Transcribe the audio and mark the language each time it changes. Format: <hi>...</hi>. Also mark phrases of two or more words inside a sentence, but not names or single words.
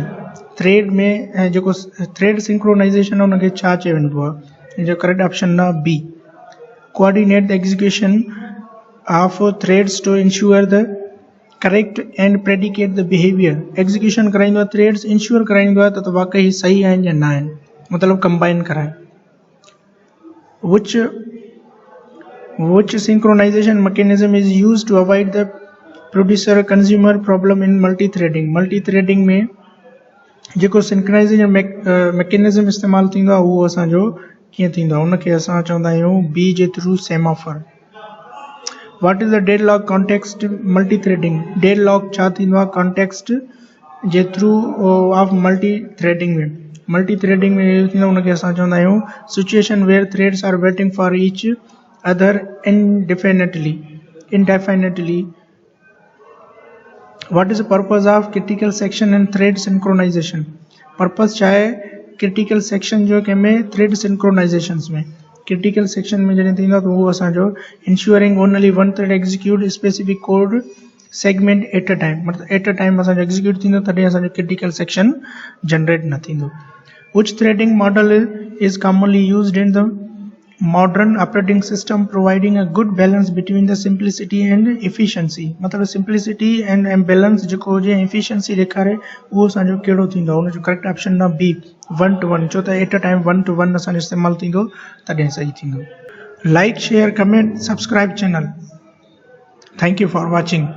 <sd>थ्रेड में जेको</sd> <en>thread synchronization</en> <sd>उनखे छा चयो वेंदो आहे? जो</sd> <en>correct option</en> <sd>आहे बी।</sd> <en>coordinate the execution of threads to ensure the correct and predicate the behavior.</en> <sd>एग्जीक्यूशन कराईंदो आहे थ्रेड्स, इंश्योर कराईंदो आहे त वाकई सही आहिनि या न आहिनि, मतलब कंबाइन कराए।</sd> <en>Which synchronization mechanism is used to avoid the producer consumer problem in multi-threading?</en> <sd>Multi-threading में जेको</sd> <en>synchronization mechanism</en> <sd>इस्तेमालु थींदो आहे उहो असांजो कीअं थींदो आहे, उनखे असां चवंदा आहियूं बी जे</sd> <en>through semaphore. what is the deadlock context multi-threading?</en> <sd>डेडलॉक छा थींदो आहे कॉन्टेक्स्ट जे</sd> <en>through of multi-threading</en> <sd>में? मल्टी-थ्रेडिंग में इहो थींदो आहे उनखे असां चवंदा आहियूं</sd> <en>situation where threads are waiting for each other indefinitely. What is the purpose of critical section and thread synchronization?</en> <sd>पर्पस छा आहे</sd> <en>critical section</en> <sd>जो कंहिंमें</sd> <en>thread synchronizations</en> <sd>में?</sd> <en>critical section</en> <sd>में जॾहिं थींदो आहे त उहो असांजो</sd> <en>ensuring only one thread execute specific code segment at a time,</en> <sd>मतलब</sd> <en>at a time</en> <sd>असांजो एग्जीक्यूट थींदो तॾहिं असांजो</sd> <en>critical section generate</en> <sd>न थींदो।</sd> <en>Which threading model is commonly used in the modern operating system, providing a good balance between the simplicity and efficiency?</en> <sd>मतलब</sd> <en>simplicity and balance</en> <sd>जेको हुजे efficiency ॾेखारे उहो असांजो कहिड़ो थींदो आहे? उनजो</sd> <en>correct option</en> <sd>आहे बी 1 to 1। छो त</sd> <en>at a time</en> <sd>1 to 1 असांजो इस्तेमालु थींदो तॾहिं सही थींदो।</sd> <en>like share comment subscribe channel. thank you for watching.</en>